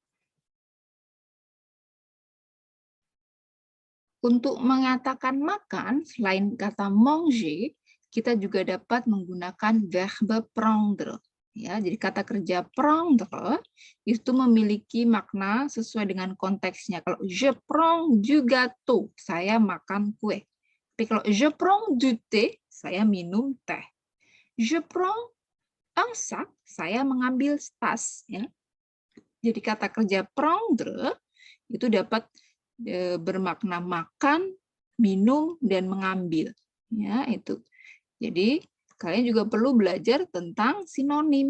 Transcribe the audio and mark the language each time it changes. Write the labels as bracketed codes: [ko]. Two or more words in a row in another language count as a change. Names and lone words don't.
[id] Untuk mengatakan makan, selain kata manger, kita juga dapat menggunakan [fr] verbe prendre. [id] Ya, jadi kata kerja prendre itu memiliki makna sesuai dengan konteksnya. [fr] Kalau je prends du gâteau, [id] saya makan kue. Tapi kalau [fr] je prends du thé, [id] saya minum teh. [fr] Je prends un sac, [id] saya mengambil tas. Ya. Jadi kata kerja prendre itu dapat bermakna makan, minum, dan mengambil. Ya, itu. Jadi kalian juga perlu belajar tentang sinonim.